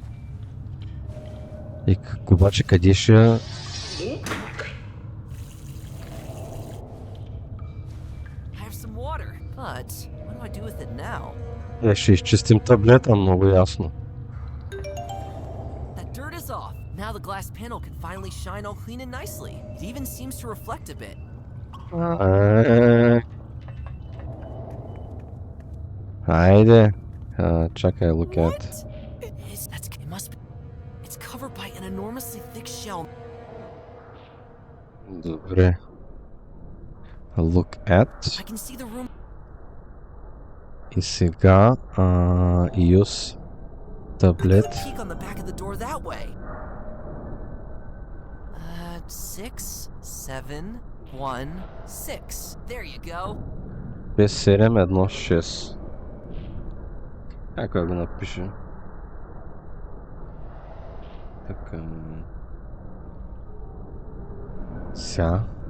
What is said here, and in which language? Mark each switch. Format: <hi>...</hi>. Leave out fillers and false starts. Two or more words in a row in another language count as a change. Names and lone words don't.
<bg>И обаче къде ще... Ще изчистим таблета, много ясно.</bg> <en>panel can finally shine all clean and nicely. It even seems to reflect a bit.</en> <bg>Айде. Чакай,</bg> <en>look at. It must be. It's covered by an enormously thick shell. Добре. Look at. I can see the room.</en> <bg>И сега</bg> <en>use tablet. Peek on the back of the door that way. 6, 7, 1, 6. There you go. 5716.</en> <bg>Как го напиша? Така. Ся.</bg>